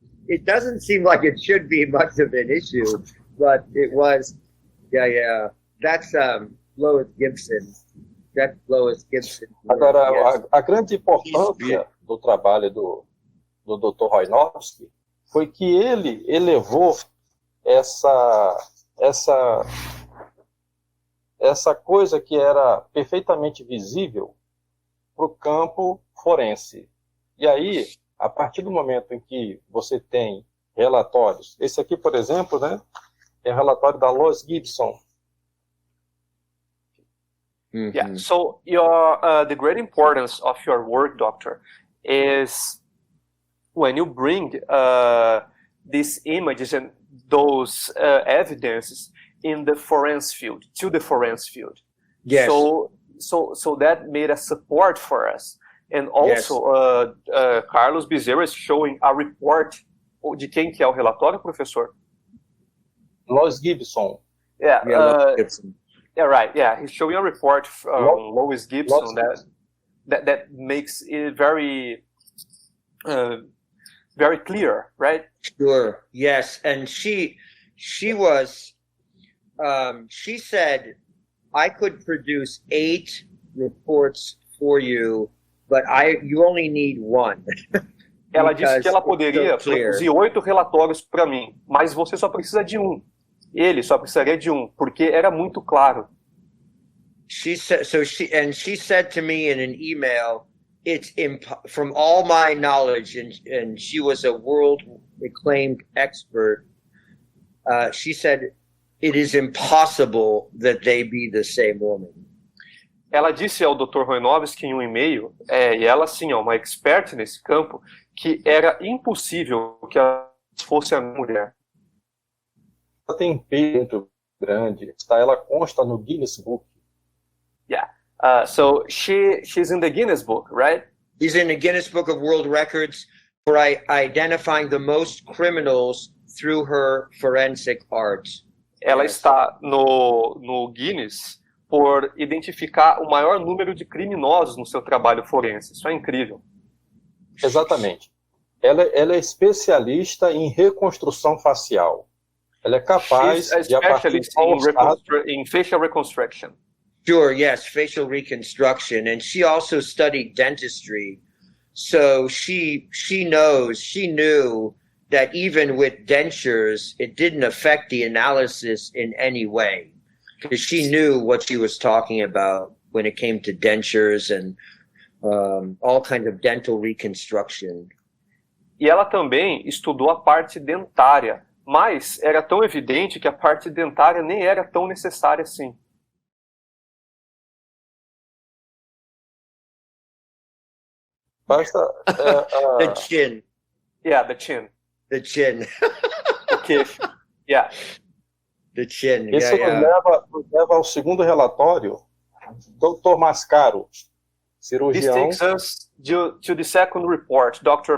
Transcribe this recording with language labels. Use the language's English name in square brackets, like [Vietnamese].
[English] It doesn't seem like it should be much of an issue, but it was, yeah. That's Lois Gibson. That's Lois Gibson. [Portuguese] Agora, [English] Yes. [Portuguese] a grande importância do trabalho do Dr. Roinovsky foi que ele elevou essa coisa que era perfeitamente visível para o campo forense. E aí, a partir do momento em que você tem relatórios, esse aqui, por exemplo, né, é o relatório da Lois Gibson. Mhm. [English] Yeah. So the great importance of your work, doctor, is when you bring these images and those evidences in the forensic field, to the forensic field. Yes. So that made a support for us. And also, Carlos Bezerra is showing a report. [Portuguese] De quem que é o relatório, professor? [English] Lois Gibson. Yeah, Lois Gibson. Yeah, right. Yeah, he's showing a report from Lois Gibson Lois that makes it very very clear, right? Sure. Yes, and she was. She said, "I could produce 8 reports for you, but you only need 1." [Portuguese] Ela disse que ela poderia [English] so clear. [Portuguese] produzir 8 relatórios para mim, mas você só precisa de um. Ele só precisaria de um, porque era muito claro. [English] She said she said to me in an email, "It's from all my knowledge," and she was a world acclaimed expert. She said, "It is impossible that they be the same woman." [Portuguese] Ela disse ao Dr. Roinovsky em um e-mail, e ela sim é uma expert nesse campo, que era impossível que ela fosse a mulher. Ela tem um peso muito grande, tá? Ela consta no Guinness Book. [English] Yeah. So she's in the Guinness Book, right? He's in the Guinness Book of World Records for identifying the most criminals through her forensic art. [Portuguese] Ela está no Guinness por identificar o maior número de criminosos no seu trabalho forense. Isso é incrível. Exatamente. Ela é especialista em reconstrução facial. Ela é capaz [English] She's a [Portuguese] de, a partir de [English] specialist in facial reconstruction. Sure, yes, facial reconstruction, and she also studied dentistry. So she knew that even with dentures, it didn't affect the analysis in any way, because she knew what she was talking about when it came to dentures and all kinds of dental reconstruction. [Portuguese] E ela também estudou a parte dentária, mas era tão evidente que a parte dentária nem era tão necessária assim. Basta [English] The chin. Yeah, the chin. The chin. [Portuguese] O queixo. Yeah. [English] The chin. [Portuguese] Isso [English] Yeah. [Portuguese] nos leva ao segundo relatório, Dr. Mascaro. [English] This [Portuguese] cirurgião. [English] takes us to the second report, Dr.